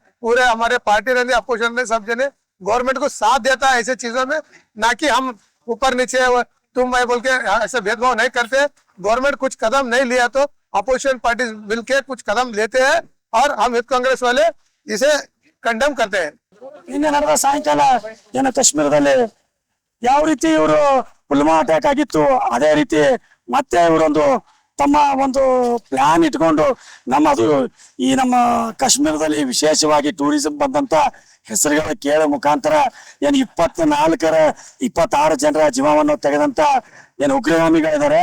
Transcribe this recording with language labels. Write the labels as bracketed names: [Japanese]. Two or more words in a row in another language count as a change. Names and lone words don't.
[Hindi] पूरे हमारे पार्टी रहंदे, अपोजिशन रहंदे, सब जने गवर्नमेंट को साथ देता है ऐसे चीजों में। ना कि हम ऊपर नीचे तुम मैं बोल के ऐसे भेदभाव नहीं करते। गवर्नमेंट कुछ कदम नहीं लिया तो अपोजिशन पार्टी मिलके कुछ कदम लेते हैं और हम यूथ कांग्रेस वाले इसे कंडेम करते हैं। [Kannada] ನಿನ್ನೆ ನಡೆದ ಸಾಯಂಕಾಲ ಏನು ಕಾಶ್ಮೀರದಲ್ಲಿ ಯಾವ ರೀತಿ ಇವರು ಪುಲ್ವಾಮಾ ಅಟ್ಯಾಕ್ ಆಗಿತ್ತು, ಅದೇ ರೀತಿ ಮತ್ತೆ ಇವರೊಂದು ತಮ್ಮ ಒಂದು ಪ್ಲಾನ್ ಇಟ್ಕೊಂಡು ನಮ್ಮ ಕಾಶ್ಮೀರದಲ್ಲಿ ವಿಶೇಷವಾಗಿ ಟೂರಿಸಂ ಬಂದಂತ ಹೆಸರುಗಳ ಕೇಳೋ ಮುಖಾಂತರ ಏನು 26 ಜನರ ಜೀವವನ್ನು ತೆಗೆದಂತ ಏನು ಉಗ್ರಗಾಮಿಗಳಿದ್ದಾರೆ.